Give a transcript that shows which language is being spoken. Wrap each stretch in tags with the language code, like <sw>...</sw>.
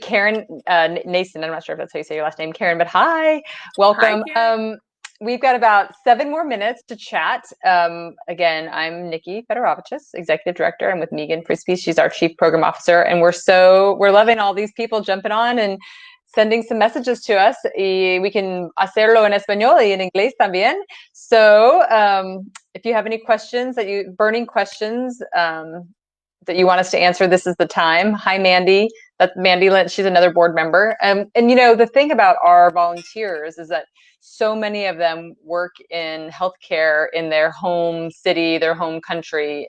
<en>Karen Nason, I'm not sure if that's how you say your last name, Karen, but hi, welcome. Hi, we've got about 7 more minutes to chat. Again, I'm Nikki Fedorovicius, Executive Director. I'm with Meaghan Frisbee. She's our Chief Program Officer. And we're loving all these people jumping on and sending some messages to us. We can</en> <es>hacerlo en español y en inglés también.</es> <en>So if you have any questions, burning questions, that you want us to answer, this is the time. Hi, Mandy. That's Mandy Lynch. She's another board member. And the thing about our volunteers is that so many of them work in healthcare in their home city, their home country.</en>